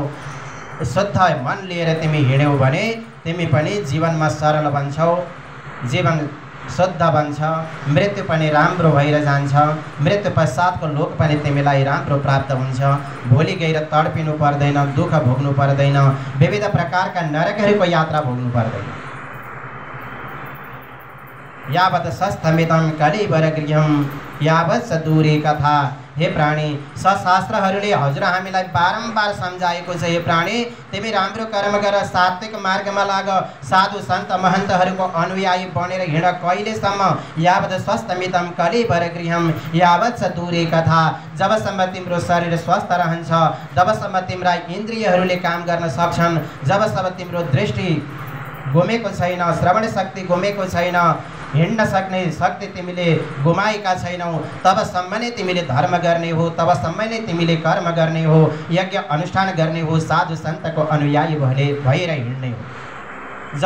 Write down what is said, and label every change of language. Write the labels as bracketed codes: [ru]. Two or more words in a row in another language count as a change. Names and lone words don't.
[ne] शुद्ध मन लिएर तिमी हिँड्यौ भने तिमी पनि जीवनमा सरल बन्छौ, जीवन शुद्ध बन्छ, मृत्यु पनि राम्रो भएर जान्छ। मृत्यु पश्चातको लोक पनि तिमीलाई राम्रो प्राप्त हुन्छ। भोलि गएर तडपिनु पर्दैन, दुःख भोग्नु पर्दैन, विविध प्रकारका नरकहरूको यात्रा भोग्नु पर्दैन। [sa] यावत् सस्थमितं कलिवरगृहं यावत् स दूरे कथा। [ne] हे प्राणी, शास्त्रहरूले हजुर हामीलाई बारम्बार सम्झाएको छ, हे प्राणी, तिमी राम्रो कर्म गर, सात्विक मार्गमा लाग, साधु सन्त महन्तहरूको अनुयायी बनेर हिँड। कहिलेसम्म? [sa] यावत् स्वस्थमितं कलिवरगृहं यावत् स दूरे कथा। [ne] जबसम्म तिम्रो शरीर स्वस्थ रहन्छ, जबसम्म तिम्रा इन्द्रियहरूले काम गर्न सक्छन्, जबसम्म तिम्रो दृष्टि गुमेको छैन, श्रवण शक्ति गुमेको छैन, हिँड्न सक्ने शक्ति तिमीले गुमाएका छैनौ, तबसम्म नै तिमीले धर्म गर्ने हो, तबसम्म नै तिमीले कर्म गर्ने हो, यज्ञ अनुष्ठान गर्ने हो, साधु सन्तको अनुयायी भएर हिँड्ने हो।